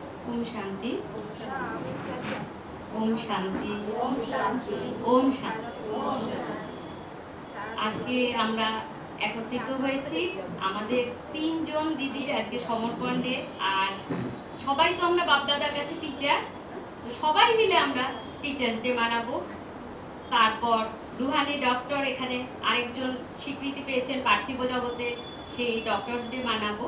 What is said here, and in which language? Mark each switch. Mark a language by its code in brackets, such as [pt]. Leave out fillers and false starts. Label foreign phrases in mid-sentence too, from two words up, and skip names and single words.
[hi] ओम शांति, ओम शांति, ओम शांति, ओम शांति। [bn] আজকে আমরা একত্রিত হয়েছি আমাদের তিনজন দিদির আজকে সমর্পণ ডে। আর সবাই তো আমরা বাপ-দাদার কাছে টিচার, তো সবাই মিলে আমরা [en] teachers day [bn] মানাবো। তারপর রুহানি ডক্টর এখানে আরেকজন স্বীকৃতি পেয়েছেন পার্থিব জগতে, সেই [en] doctors day [bn] মানাবো।